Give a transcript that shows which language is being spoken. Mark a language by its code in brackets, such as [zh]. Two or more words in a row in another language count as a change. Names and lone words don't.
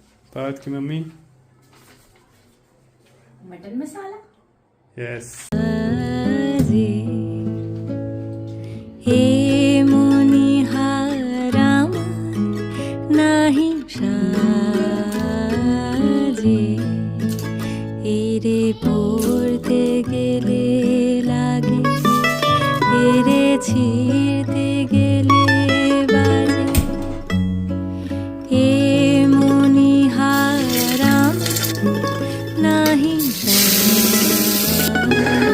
[hi] पार्थ की मम्मी मटन मसाला। यस [bn] হে মুনিহারাম নাহি সাজে এরে পড়তে গেলে লাগে এরে ছিঁড়তে গেলে বাজে হে মুনিহারাম নাহি সাজে।